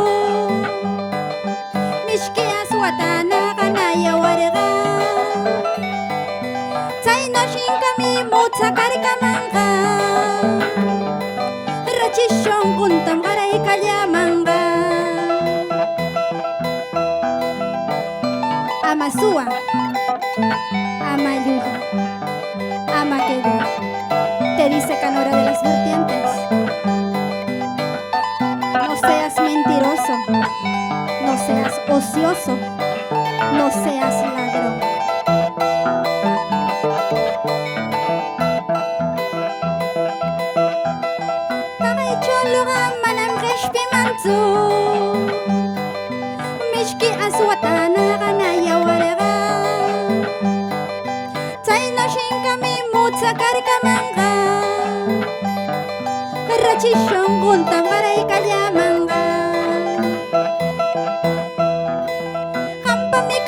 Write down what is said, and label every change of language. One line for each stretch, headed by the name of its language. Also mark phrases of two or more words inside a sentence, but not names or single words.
Quechua: Mishki aswatana qanayawarqa Chaynoshinkami mutsakarkamanqa Rachishon kuntam qaraykallamanqa Ama suwa, ama llullu, ama quedo
Spanish: Te dice Canora de las Vertientes No seas mentiroso, no seas ocioso, no seas ladrón
Quechua: Taqay choluqa manam qishpimanchu Mishki aswatana qanayawarqa Chaynoshinkami mutsakarkamanqa Rachishon kuntam qaraykallamanqa Qampami